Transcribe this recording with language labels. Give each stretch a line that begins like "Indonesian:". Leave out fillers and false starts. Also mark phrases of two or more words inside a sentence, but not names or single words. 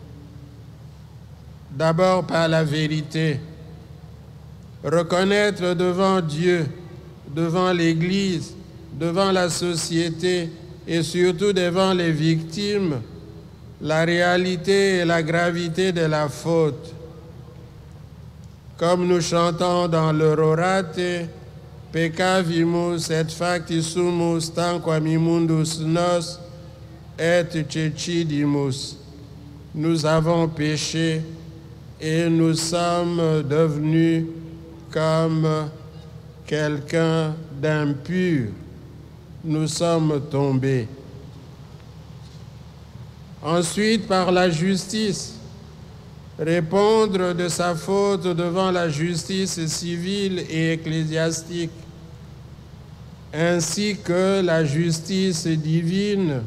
French: D'abord par la vérité, reconnaître devant Dieu, devant l'Église, devant la société et surtout devant les victimes, la réalité et la gravité de la faute. Comme nous chantons dans l'Orate,
Latin: peccavimus et factissumus tanquam immundus nos et cecidimus.
French: Nous avons péché et nous sommes devenus comme quelqu'un d'impur. Nous sommes tombés. Ensuite, par la justice, répondre de sa faute devant la justice civile et ecclésiastique, ainsi que la justice divine.